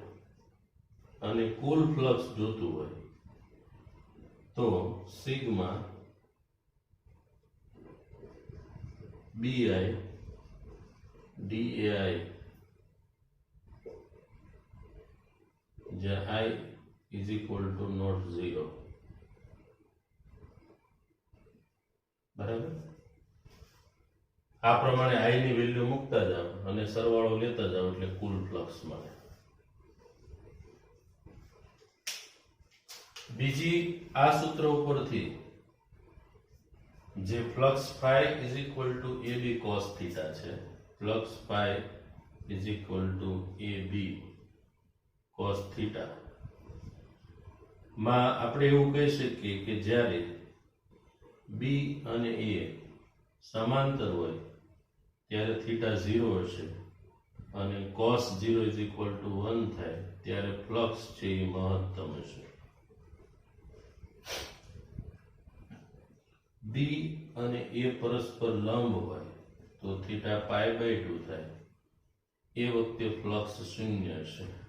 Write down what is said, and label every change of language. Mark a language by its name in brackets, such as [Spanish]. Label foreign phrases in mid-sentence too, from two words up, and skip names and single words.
[Gujarati] અને કુલ ફ્લક્સ જોતું હોય તો સિગ્મા BI DAI જ્યાં [English] I is equal to not 0. [Gujarati] બરાબર. આ પ્રમાણે I ની વેલ્યુ મૂકતા જાઓ અને સરવાળો લેતા જાઓ એટલે કુલ ફ્લક્સ મળે. બીજી આ સૂત્ર ઉપરથી જે ફ્લક્સ [English] phi is equal to AB cos theta [Gujarati] છે, ફ્લક્સ [English] phi is equal to AB cos theta [Gujarati] માં આપણે એવું કહી શકીએ કે જ્યારે B અને A સમાંતર હોય ત્યારે થીટા 0 હશે અને [English] cos 0 is equal to 1 [Gujarati] થાય ત્યારે ફ્લક્સ છે એ મહત્તમ હશે. B અને A પરસ્પર લંબ હોય તો થીટા [English] pi by 2 [Gujarati] થાય. એ વખતે ફ્લક્સ શૂન્ય હશે.